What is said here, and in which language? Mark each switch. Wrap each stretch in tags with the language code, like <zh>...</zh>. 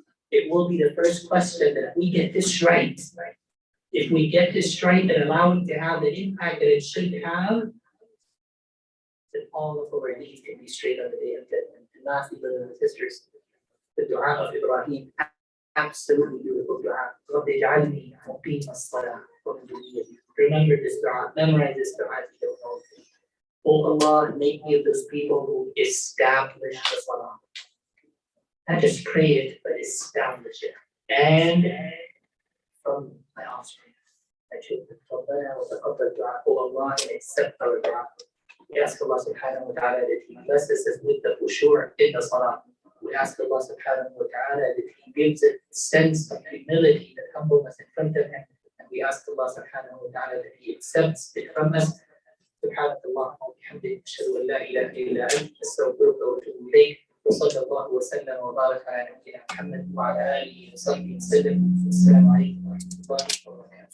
<en>It will be the first question that we get this right. If we get this right and allow it to have the impact that it should have, then all of our needs can be straight on the day of judgment. And lastly, brothers and sisters, the dua of Ibrahim, absolutely beautiful. dua.</en> <ar>رب اجعلني مقيم الصلاة ومن ذريتي.</ar> <en>Remember this dua, memorize this dua if you don't know it. Oh Allah, make me of those people who establish the salah. Not just pray it, but establish it. And from my offspring, I choose the</en> <ar>Rabbana wa taqabbal</ar> <en>dua. Oh Allah, and accept our dua. We ask Allah subhanahu wa ta'ala that He blesses us with the khushu' in the salah. We ask Allah subhanahu wa ta'ala that He gives a sense of humility, that humbleness in front of Him. And we ask Allah subhanahu wa ta'ala that He accepts it from us.</en> <ar>سبحانك اللهم وبحمدك أشهد أن لا إله إلا أنت أستغفرك وأتوب إليك وصلى الله وسلم وبارك على نبينا محمد وعلى آله وصحبه وسلم. السلام عليكم ورحمة الله</ar>